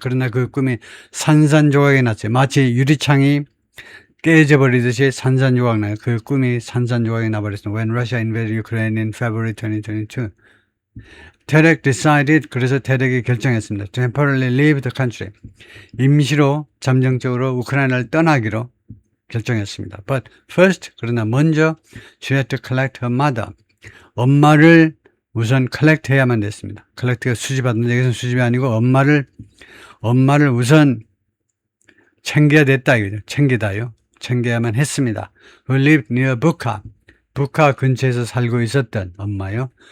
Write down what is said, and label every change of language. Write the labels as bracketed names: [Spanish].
[Korean] 그러나 그 꿈이 산산조각이 났어요. 마치 유리창이 깨져버리듯이 산산조각 나요. 그 꿈이 산산조각이 나버렸습니다. [English] When Russia invaded Ukraine in February 2022. [Korean] 테렉 decided, 그래서 테렉이 결정했습니다. [English] Temporarily leave the country. [Korean] 임시로 잠정적으로 우크라이나를 떠나기로 결정했습니다. [English] But first, 그러나 먼저 she had to collect her mother. [Korean] 엄마를 우선 collect 해야만 됐습니다. collect가 수집하는 여기서는 수집이 아니고 엄마를 우선 챙겨야 됐다 이거죠. 챙겨야만 했습니다. Who lived near Bucha. 북하 근처에서 살고 있었던 엄마요.